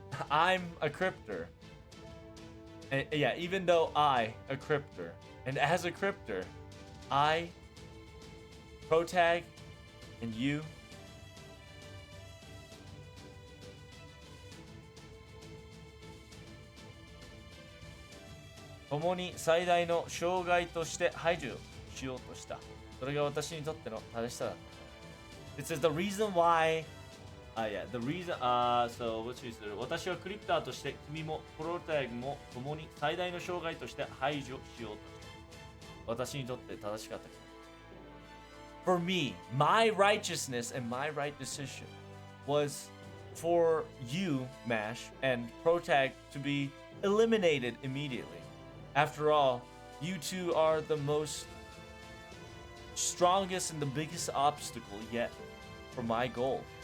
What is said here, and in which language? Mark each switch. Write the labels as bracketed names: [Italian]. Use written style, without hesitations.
[English] I'm a cryptor. And yeah, even though a cryptor, and as a cryptor, I, Protag, and you, [Japanese] 共に最大の障害として排除しようとした。それが私にとっての正しさだった。 [English] It says the reason why the reason, so what she said, [Japanese] 私はクリプターとして君もプロタグも共に最大の障害として排除しようとした。私にとって正しかった。 [English] For me, my righteousness and my right decision was for you, Mash, and Protag to be eliminated immediately. After all, you two are the most strongest and the biggest obstacle yet for my goal.